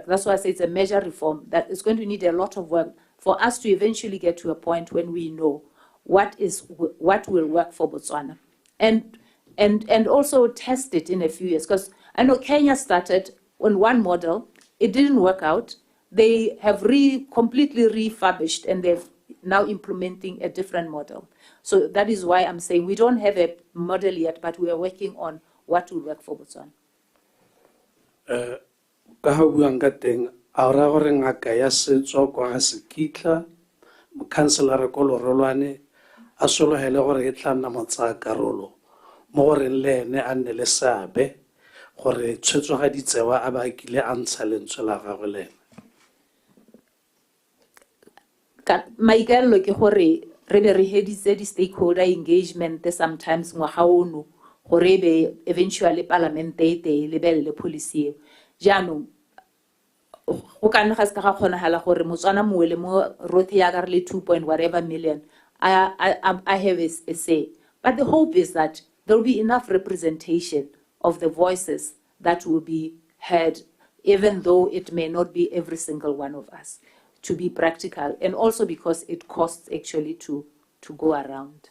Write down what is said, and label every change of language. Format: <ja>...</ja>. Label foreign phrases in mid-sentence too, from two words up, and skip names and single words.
<en>That's why I say it's a major reform that is going to need a lot of work for us to eventually get to a point when we know what will work for Botswana, and also test it in a few years. Because I know Kenya started on one model, it didn't work out. They have completely refurbished, and they're now implementing a different model. So that is why I'm saying we don't have a model yet, but we are working on what will work for Botswana.</en> <tn>Ka ha buang ka teng a ra gore ngaka ya setso kwa ga sekitla mokhanselara ko lorolwane a sologele gore e tla nna motsayakarolo mo goreng le ene a nne le seabe gore tshwetso ga ditsewa a ba kile a ntsha lentswe la gagwe le ene. Maikaelelo ke gore re be re heditse di-</tn> <en>stakeholder engagement sometimes</en> <tn>ngwaga ono gore be eventually parliament e lebelele policy eo. Jaanong go ka nna ga se ka ga kgonagala gore Motswana mongwe le mo rotlhe ya ka re le 2</tn> <en>whatever million I have a say. But the hope is that there will be enough representation of the voices that will be heard, even though it may not be every single one of us, to be practical, and also because it costs actually to go around.</en>